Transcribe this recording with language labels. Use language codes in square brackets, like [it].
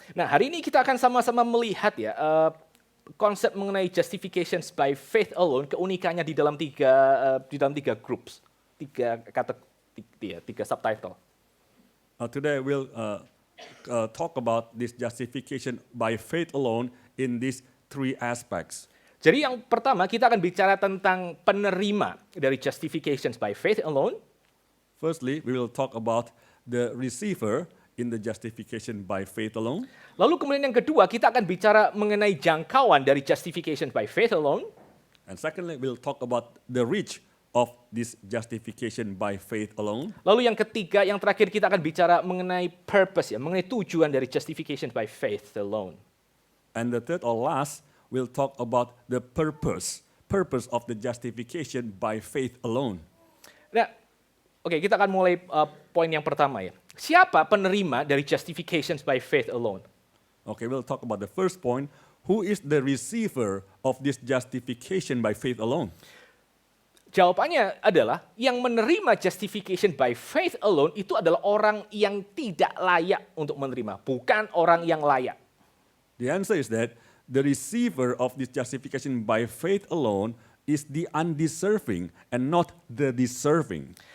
[id] Nah, hari ini kita akan sama-sama melihat ya konsep mengenai justifications by faith alone, keunikannya di dalam tiga groups, tiga subtitle. [en] Today we'll talk about this justification by faith alone in these three aspects. [id] Jadi yang pertama kita akan bicara tentang penerima dari justifications by faith alone. [en] Firstly, we will talk about the receiver in the justification by faith alone. [id] Lalu kemudian yang kedua kita akan bicara mengenai jangkauan dari justification by faith alone. [en] And secondly, we'll talk about the reach of this justification by faith alone. [id] Lalu yang ketiga, yang terakhir kita akan bicara mengenai purpose ya, mengenai tujuan dari justification by faith alone. [en] And the third or last, we'll talk about the purpose of the justification by faith alone. [id] Nah, oke, kita akan mulai poin yang pertama ya. Siapa penerima dari justifications by faith alone? [en] Okay, we'll talk about the first point. Who is the receiver of this justification by faith alone? [id] Jawabannya adalah yang menerima justification by faith alone itu adalah orang yang tidak layak untuk menerima, bukan orang yang layak. [en] The answer is that the receiver of this justification by faith alone is the undeserving and not the deserving.